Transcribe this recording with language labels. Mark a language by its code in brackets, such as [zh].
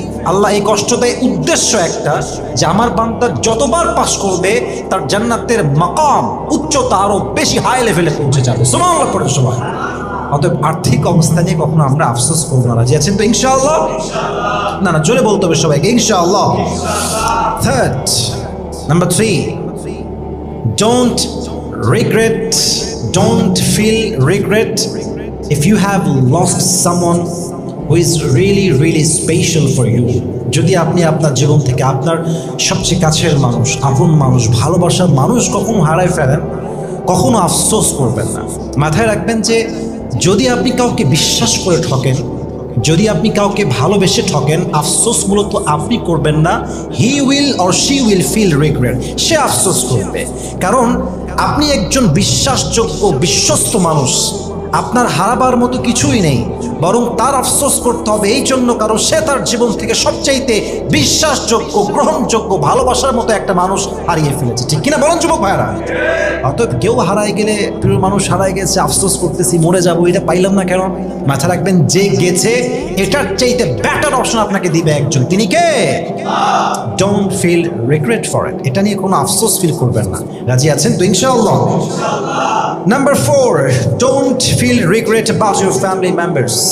[bn] আল্লাহ এই কষ্ট দেয় উদ্দেশ্য একটা, যে আমার বান্দা যতবার পাস করবে তার জান্নাতের মাকাম উচ্চতা আরো বেশি হাই লেভেলে পৌঁছে যাবে। সুবহানাল্লাহ পড়ে সবাই। অতএব আর্থিক অবস্থা নিয়ে কখনো আমরা আফসোস করবো না। রাজি আছেন তো ইনশাআল্লাহ? না না, জোরে বলতে হবে সবাইকে ইনশাআল্লাহ। [en] Third, number 3, don't regret, don't feel regret if you have lost someone who is really really special for you. [bn] যদি আপনি আপনার জীবন থেকে আপনার সবচেয়ে কাছের মানুষ, আপন মানুষ, ভালোবাসার মানুষ কখনো হারায় ফেলেন, কখনো আফসোস করবেন না। মাথায় রাখবেন যে যদি আপনি কাউকে বিশ্বাস করে ঠকেন, যদি আপনি কাউকে ভালোবেসে ঠকেন, আফসোস মূলত আপনি করবেন না, [en] he will or she will feel regret, [bn] সে আফসোস করবে। কারণ আপনি একজন বিশ্বাসযোগ্য বিশ্বস্ত মানুষ, আপনার হারাবার মতো কিছুই নেই, বরং তার আফসোস করতে হবে এই জন্য কারণ সে তার জীবন থেকে সবচাইতে বিশ্বাসযোগ্য, গ্রহণযোগ্য, ভালোবাসার মতো একটা মানুষ হারিয়ে ফেলেছে। ঠিক কিনা বলেন যুবক ভাইরা? অতএব কেউ হারায় গেলে, প্রিয় মানুষ হারায় গেছে, আফসোস করতেছি, মরে যাবো, এটা পাইলাম না কেন? মাথা রাখবেন যে গেছে এটার চাইতে বেটার অপশন আপনাকে দিবে একজন, তিনি কে? [en] don't feel regret for it, [bn] এটা নিয়ে কোনো আফসোস ফিল করবেন না। রাজি আছেন তো ইনশাআল্লাহ? [en] Number 4, don't feel regret about your family members.